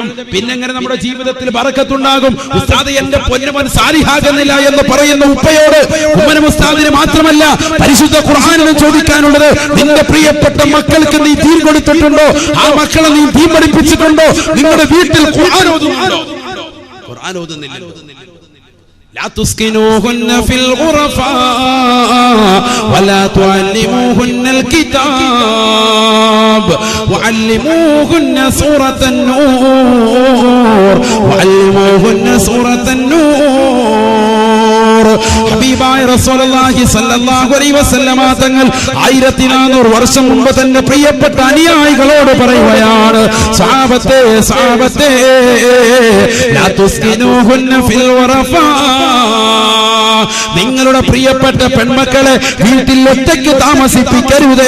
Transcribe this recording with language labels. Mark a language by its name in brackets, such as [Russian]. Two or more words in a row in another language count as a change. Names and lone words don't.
[Malayalam] പിന്നെങ്ങനെ നമ്മുടെ ജീവിതത്തിൽ ബറക്കത്തുണ്ടാകും? ഉസ്താദ് എന്റെ പൊന്നുമോൻ സാലിഹാകുന്നില്ല എന്ന് പറയുന്ന ഉപ്പയോട് ഉമ്മനും ഉസ്താദിന് മാത്രമല്ല പരിശുദ്ധ ഖുർആനിന് ചോദിക്കാനുള്ളത്, നിന്റെ പ്രിയപ്പെട്ട മക്കൾക്ക് നീ ദീൻ കൊടുത്തിട്ടുണ്ടോ? ആ മക്കളെ നീ ദീൻ പഠിപ്പിച്ചിട്ടുണ്ടോ? നിങ്ങളുടെ വീട്ടിൽ ഖുർആൻ ഓതുന്നുണ്ടോ? ഖുർആൻ ഓതുന്നില്ല. [Arabic] لا تسكنوهن في الغرفاء ولا تعلموهن الكتاب وعلموهن سورة النور [Malayalam] ഹബീബായ [Arabic] رسول الله صلى الله عليه وسلم [Malayalam] തങ്ങൾ 1400 വർഷം മുമ്പ് തന്നെ പ്രിയപ്പെട്ട അനുയായികളോട് പറയുകയാണ്, സഹാബത്തെ [Arabic] لا تسكنوهن في الغرفاء, [Malayalam] നിങ്ങളുടെ പ്രിയപ്പെട്ട പെൺമക്കളെ വീട്ടിൽ ഒറ്റയ്ക്ക് താമസിപ്പിക്കരുതേ.